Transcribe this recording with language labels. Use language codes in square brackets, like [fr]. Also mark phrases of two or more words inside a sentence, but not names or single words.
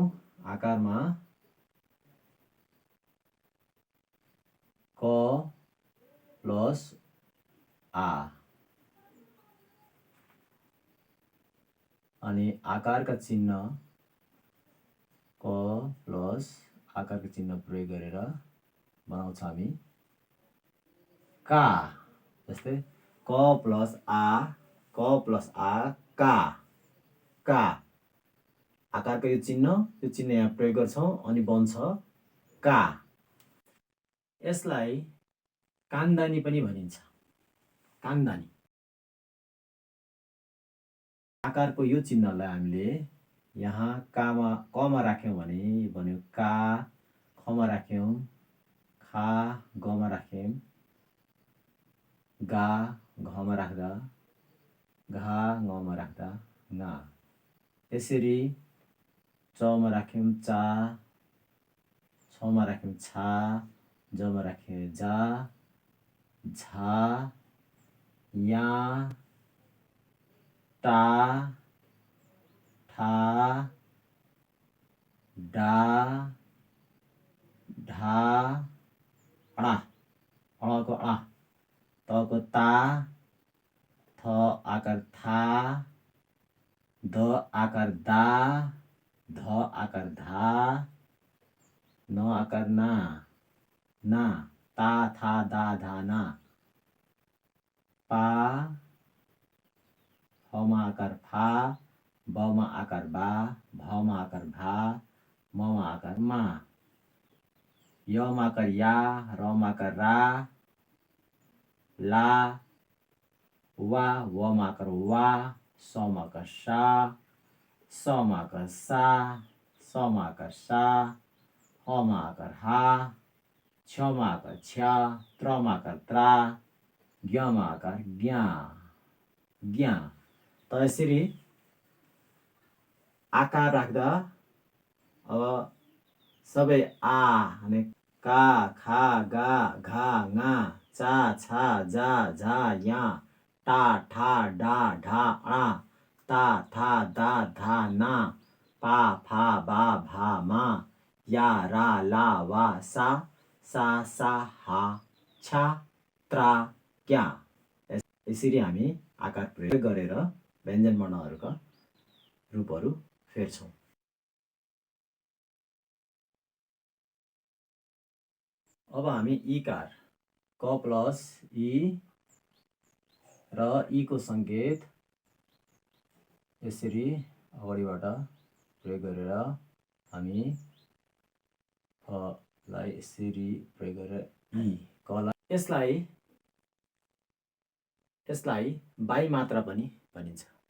[ne] आकारमा क प्लस आ अनि आकारका चिन्ह क प्लस आकारको चिन्ह प्रयोग गरेर बनाउँछ हामी का। जस्तै क प्लस आ का का। आकारको यो चिन्ह यहाँ प्रयोग गर्छौँ अनि बन्छ का। यसलाई कान्दानी पनि भनिन्छ। कान्दानी आकारको यो चिन्हलाई हामीले यहाँ कमा राख्यौँ भने बन्यो का, खमा राख्यौँ खा, गमा राख्यौँ गा, घमा राख्दा घा, ngमा राख्दा ङा। यसरी चमा राख्यौँ चा, छमा राख्यौँ छा, जमा राख्यौँ जा, झा, या, टा, ठा, डा, ढा, अडा, अडको अडा, तको ता, थ आकार था, ध आकार दा, ध आकार धा, न आकार ना, ना, ता था दा धा ना, पा, फमा आकार फा, बमा आकार बा, भमा आकार भा, ममा आकार मा, यमा आकार या, रमा आकार रा, ला, वा, वमा आकार वा, समा आकार सा, समा आकार सा, समा आकार सा, हमा आकार हा, क्षमा आकार छ्या, त्रमा आकार त्रा, ज्ञमा आकार ज्ञा, ज्ञा। त यसरी आकार राख्दा अब सबै आ अनि का, खा, गा, घा, ङा, चा, छा, जा, झा, या, टा, ठा, डा, ढा, अडा, ता, था, दा, धा, ना, पा, फा, बा, भा, मा, या, रा, ला, वा, सा, सा, हा, छा, त्रा, क्या। यसरी हामी आकार प्रयोग गरेर व्यञ्जन वर्णहरूका रूपहरू फेर्छौँ। अब हामी इकार क प्लस इ र ईको सङ्केत यसरी अगाडिबाट प्रयोग गरेर हामी लाई यसरी प्रयोग गरेर इ कलाई यसलाई बाई मात्रा पनि भनिन्छ।